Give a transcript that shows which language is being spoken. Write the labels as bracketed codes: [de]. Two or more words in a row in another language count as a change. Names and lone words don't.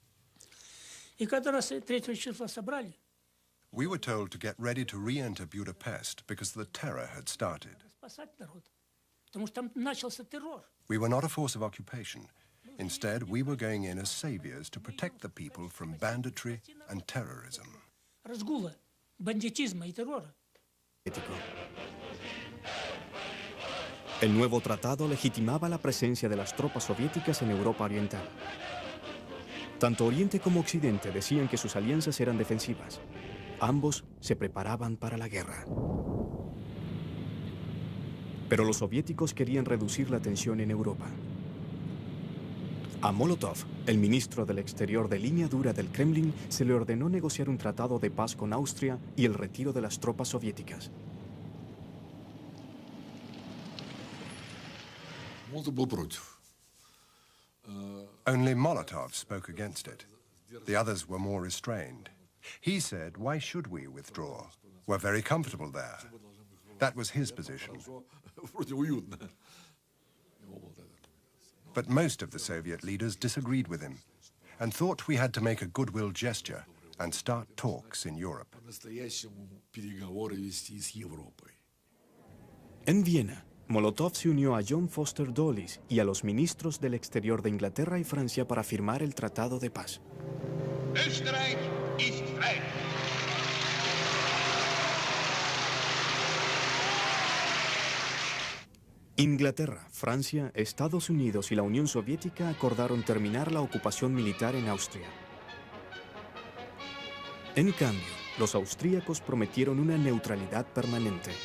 [en] We were told to get ready to re-enter Budapest because the terror had started. We were not a force of occupation. Instead, we were going in as saviors to protect the people from banditry and terrorism. [es] El nuevo tratado legitimaba la presencia de las tropas soviéticas en Europa Oriental. Tanto Oriente como Occidente decían que sus alianzas eran defensivas. Ambos se preparaban para la guerra. Pero los soviéticos querían reducir la tensión en Europa. A Molotov, el ministro del Exterior de línea dura del Kremlin, se le ordenó negociar un tratado de paz con Austria y el retiro de las tropas soviéticas. [en] Only Molotov spoke against it. The others were more restrained. He said, why should we withdraw? We're very comfortable there. That was his position. But most of the Soviet leaders disagreed with him and thought we had to make a goodwill gesture and start talks in Europe. [es] En Viena, Molotov se unió a John Foster Dulles y a los ministros del exterior de Inglaterra y Francia para firmar el Tratado de Paz. [de] Österreich ist frei. [es] Inglaterra, Francia, Estados Unidos y la Unión Soviética acordaron terminar la ocupación militar en Austria. En cambio, los austríacos prometieron una neutralidad permanente.